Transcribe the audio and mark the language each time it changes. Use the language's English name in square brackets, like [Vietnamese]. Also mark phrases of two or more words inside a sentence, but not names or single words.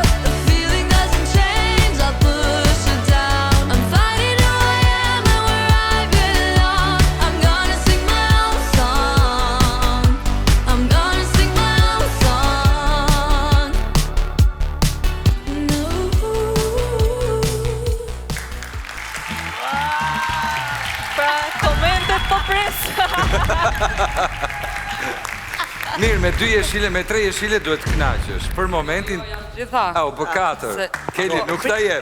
[English] The feeling doesn't change, I'll push it down. I'm finding who I am and where I belong. I'm gonna sing my own song. I'm gonna sing my own song. No. [Albanian] Pra, komentet po pres. Mirë, me 2 jeshile, me 3 jeshile duhet të knaqesh. Për momentin... Gjitha. Au, për 4. Keli, nuk ta jep.